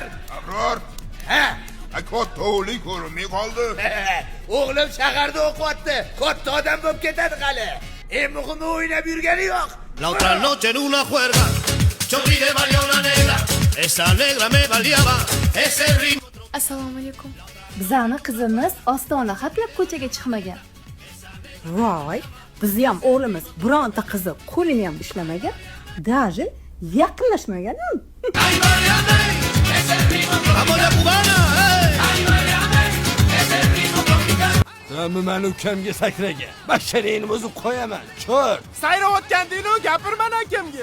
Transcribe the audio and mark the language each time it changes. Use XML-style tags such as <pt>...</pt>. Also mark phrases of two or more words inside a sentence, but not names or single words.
<uz>Abror. Katta o'g'ling ko'rinmay qoldi. O'g'lim shaharda o'qiyapti. Katta odam bo'lib ketadi hali. Eng muhimi o'ynab yurgani yo'q.</uz> <es>La otra noche en una juerga, yo vi de valía una negra, esa negra me valiaba, ese ritmo.</es> <uz>Assalomu alaykum. Bizani qizimiz ostona hatlab ko'chaga chiqmagan. Voy, bizni ham o'g'limiz bironta qizi qo'lini ham ushlamagan, даже yaqinlashmagan.</uz> <es>Ay Mariana, ese ritmo, vamos la cubana, ay Mariana, ese ritmo tropical.</es> <uz>Mana meni ukamga sakragan. Basharangni o'zim qo'yaman. Ko'r. Sayrayotgandingni gapirman akamga.</uz>